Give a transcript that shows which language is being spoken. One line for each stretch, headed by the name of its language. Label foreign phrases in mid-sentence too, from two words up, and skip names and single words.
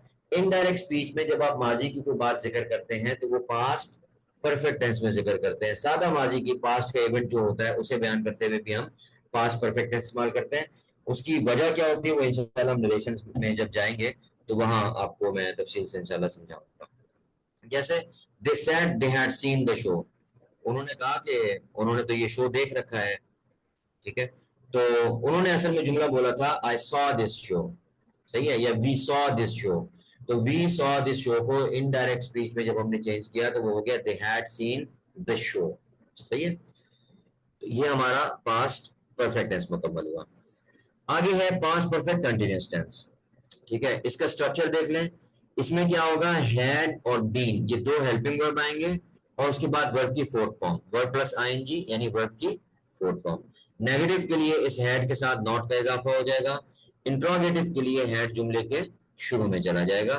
English: indirect speech
Urdu: میں جب آپ ماضی کی کوئی بات ذکر کرتے ہیں تو وہ
English: past perfect tense
Urdu: میں ذکر کرتے ہیں. سادہ ماضی کی پاسٹ کا ایونٹ جو ہوتا ہے اسے بیان کرتے ہوئے بھی ہم
English: past perfect tense
Urdu: استعمال کرتے ہیں. اس کی وجہ کیا ہوتی ہے وہ انشاءاللہ ہم نریشنز میں جب جائیں گے تو وہاں آپ کو میں تفصیل سے انشاءاللہ سمجھاؤں گا. جیسے
English: they said they had seen the show,
Urdu: انہوں نے کہا کہ انہوں نے تو یہ شو دیکھ رکھا ہے. ٹھیک ہے. تو انہوں نے اصل میں جملہ بولا تھا
English: I saw this show.
Urdu: صحیح ہے.
English: یا we saw this show. تو we saw this show کو indirect speech
Urdu: میں جب ہم نے چینج کیا تو وہ ہو گیا
English: they had seen the show.
Urdu: صحیح ہے. یہ ہمارا
English: past perfect tense
Urdu: مکمل ہوا. آگے ہے
English: past perfect continuous tense.
Urdu: ٹھیک ہے. اس کا سٹرکچر دیکھ لیں. اس میں کیا ہوگا, had اور been یہ دو
English: helping verb
Urdu: آئیں گے اور اس کے بعد ورب کی
English: fourth form, verb plus i n g
Urdu: یعنی ورب کی
English: fourth form.
Urdu: نیگیٹو کے لیے اس ہیڈ کے ساتھ ناٹ کا اضافہ ہو جائے گا. انٹروگیٹو کے لیے ہیڈ جملے کے شروع میں چلا جائے گا.